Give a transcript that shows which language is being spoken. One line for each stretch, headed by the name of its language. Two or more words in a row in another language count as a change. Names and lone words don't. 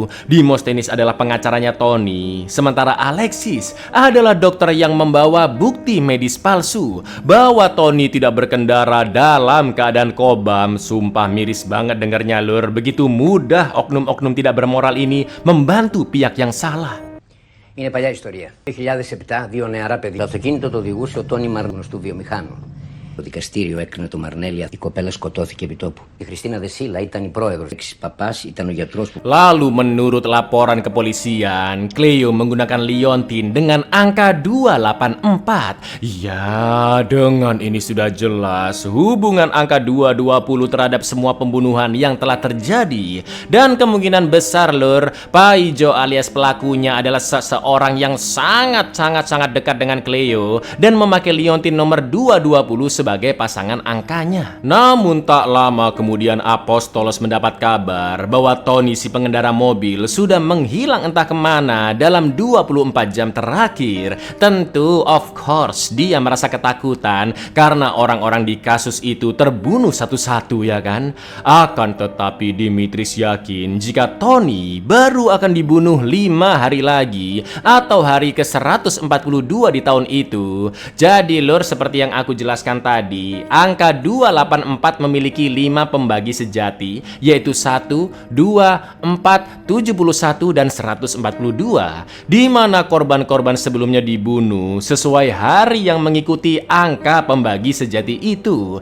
Indonesian: Demosthenes adalah pengacaranya Tony. Sementara Alexis adalah dokter yang membawa bukti medis palsu bahwa Tony tidak berkendara dalam keadaan kobam. Sumpah miris banget dengarnya lur. Begitu mudah oknum-oknum tidak bermoral ini membantu pihak yang salah.
Greek: Είναι παλιά ιστορία. Το 2007, δύο νεαρά παιδιά. Το αυτοκίνητο το οδηγούσε ο Τόνι Μαρνός του βιομηχάνου. Το δικαστήριο έκρινε το Μαρνέλη. Η κοπέλα σκοτώθηκε επί τόπου. Η Χριστίνα Δεσίλα ήταν η πρόεδρος. Ο παπάς ήταν ο γιατρός που...
Indonesian: Lalu menurut laporan kepolisian, Cleo menggunakan liontin dengan angka 284. Ya, dengan ini sudah jelas hubungan angka 220 terhadap semua pembunuhan yang telah terjadi. Dan kemungkinan besar lur, Paijo alias pelakunya adalah seseorang yang sangat dekat dengan Cleo dan memakai liontin nomor 220 sebagai sebagai pasangan angkanya. Namun tak lama kemudian Apostolos mendapat kabar bahwa Tony si pengendara mobil sudah menghilang entah kemana dalam 24 jam terakhir. Tentu
English: of course
Indonesian: dia merasa ketakutan karena orang-orang di kasus itu terbunuh satu-satu, ya kan? Akan tetapi Dimitris yakin jika Tony baru akan dibunuh 5 hari lagi atau hari ke-142 di tahun itu. Jadi lur, seperti yang aku jelaskan tadi, angka 284 memiliki 5 pembagi sejati, yaitu 1, 2, 4, 71, dan 142, di mana korban-korban sebelumnya dibunuh sesuai hari yang mengikuti angka pembagi sejati itu.